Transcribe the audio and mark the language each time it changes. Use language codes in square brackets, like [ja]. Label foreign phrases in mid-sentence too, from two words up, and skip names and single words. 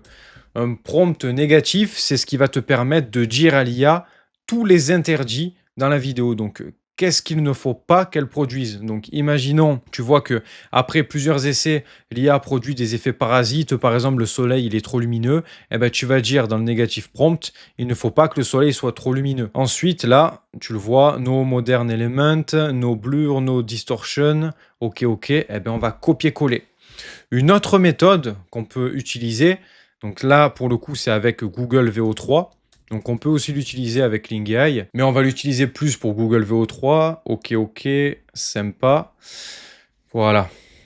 [fr] Un prompt négatif, c'est ce qui va te permettre de dire à l'IA tous les interdits dans la vidéo. Donc, qu'est-ce qu'il ne faut pas qu'elle produise? Donc, imaginons, tu vois que après plusieurs essais, l'IA produit des effets parasites. Par exemple, le soleil, il est trop lumineux. Eh ben, tu vas dire dans le négatif prompt, il ne faut pas que le soleil soit trop lumineux. Ensuite, là, tu le vois, [en] no modern element, no blur, no distortion. [fr] Ok, ok. Eh ben, on va copier-coller. Une autre méthode qu'on peut utiliser, donc là, pour le coup, c'est avec Google VO3. Donc on peut aussi l'utiliser avec Kling AI, mais on va l'utiliser plus pour Google VO3. Ok, ok, sympa. Voilà.